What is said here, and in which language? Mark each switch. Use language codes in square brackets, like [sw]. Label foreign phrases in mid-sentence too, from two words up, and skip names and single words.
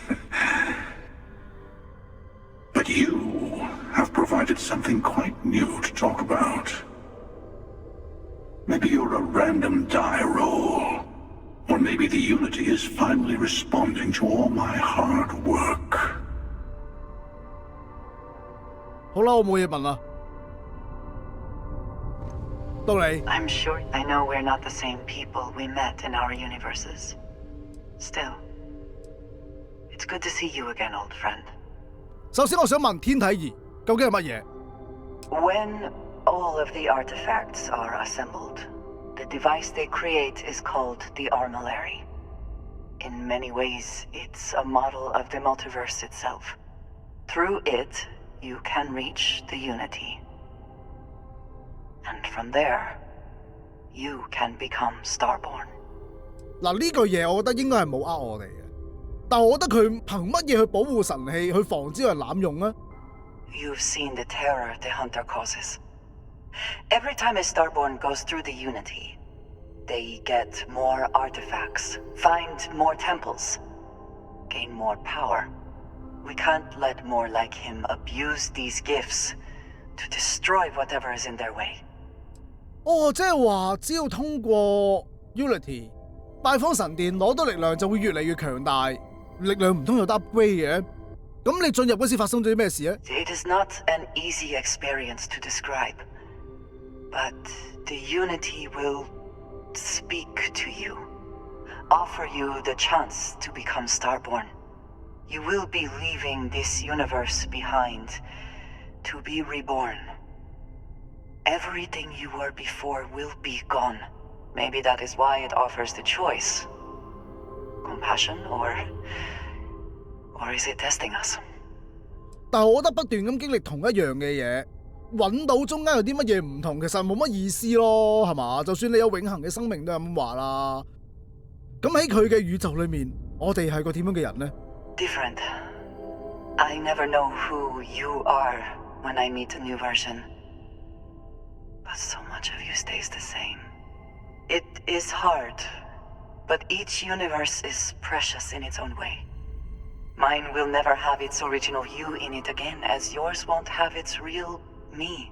[en] But you have provided something quite new to talk about. Maybe you're a random die roll. Or maybe the Unity is finally responding to all my hard work. [yue] 好啦，我冇嘢問啦。到你。 [en] I'm sure I know we're not the same people we met in our universes. Still, it's good to see you again, old friend. [yue] 首先我想問天體儀究竟係乜嘢？ [en] When all of the artifacts are assembled, the device they create is called the Armillary. In many ways, it's a model of the multiverse itself. Through it, you can reach the Unity. And from there, you can become Starborn. [yue] 嗱，呢句嘢我覺得應該係冇呃我哋嘅，但係我覺得佢憑乜嘢去保護神器，去防止人濫用呢？ [en] You've seen the terror the Hunter causes. Every time a Starborn goes through the Unity, they get more artifacts, find more temples, gain more power. We can't let more like him abuse these gifts to destroy whatever is in their way. [yue] 哦，即係話只要通過 Unity 拜訪神殿攞到力量就會越嚟越強大，力量唔通有得 upgrade 嘅？咁你進入嗰時發生咗啲咩事咧？ [en] It is not an easy experience to describe, but the Unity will speak to you, offer you the chance to become Starborn. You will be leaving this universe behind to be reborn. Everything you were before will be gone. Maybe that is why it offers the choice. Compassion or is it testing us? [yue] 但係我覺得不斷咁經歷同一樣嘅嘢，揾到中間有啲乜嘢唔同，其實冇乜意思咯，係嘛？就算你有永恆嘅生命都係咁話啦。咁喺佢嘅宇宙裏面，我哋係個點樣嘅人呢？ [en] Different. I never know who you are when I meet a new version. But so much of you stays the same. It is hard, but each universe is precious in its own way. Mine will never have its original you in it again, as yours won't have its real me.